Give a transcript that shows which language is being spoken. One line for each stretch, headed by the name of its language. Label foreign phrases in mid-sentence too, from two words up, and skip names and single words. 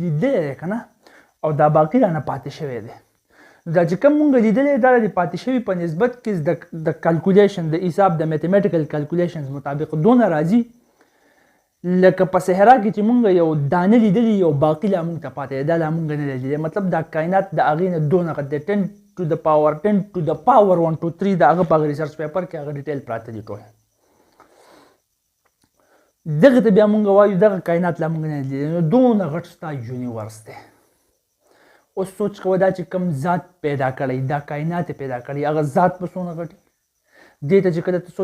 Pashto: لیدلی دی که نه او دا باقي رانه پاتې شوی دی دا چې کوم موږ لیدلی دا د پاتې شوي په نسبت کې د کلکولیشن د حساب د
English: mathematical calculations
Pashto: مطابق دونه راځي لکه په صحرا کې چې مونږ یو دانه لیدلي یو باقي لا مونږ ته پاتې دی دا لا مونږ نه لیدلی مطلب دا کائنات د هغې نه دونه غټ دی 10
English: to the power 1 to the power 1 to 3
Pashto: د هغه په هغه
English: research paper
Pashto: کې هغه ډیټیل پراته دي ټول دغه ته بیا مونږ وایو دغه کائنات لا مونږ نه لیدلی نو دونه غټ ستا یونیورس دی اوس سوچ کوه دا چې کوم ذات پیدا کړی دا کائنات پیدا کړی هغه ذات په څونه غټ دې ته چې کله ته